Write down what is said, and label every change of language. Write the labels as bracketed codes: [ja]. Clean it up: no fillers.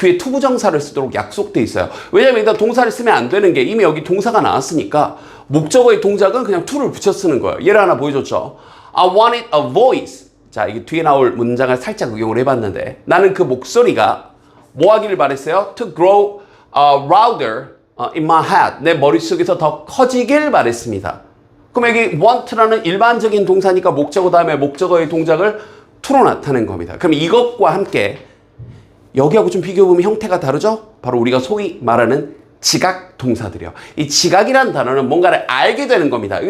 [ko] 뒤에 투부정사를 쓰도록 약속돼 있어요. 왜냐면 일단 동사를 쓰면 안 되는 게 이미 여기 동사가 나왔으니까 목적어의 동작은 그냥 to를 붙여 쓰는 거예요. 예를 하나 보여줬죠. [en] I wanted a voice. [ko] 자, 이게 뒤에 나올 문장을 살짝 응용을 해봤는데 나는 그 목소리가 뭐 하기를 바랬어요? [en] To grow louder in my head. [ko] 내 머릿속에서 더 커지길 바랬습니다. 그럼 여기 want라는 일반적인 동사니까 목적어 다음에 목적어의 동작을 to로 나타낸 겁니다. 그럼 이것과 함께 여기하고 좀 비교해보면 형태가 다르죠? 바로 우리가 소위 말하는 지각 동사들이요. 이 지각이라는 단어는 뭔가를 알게 되는 겁니다.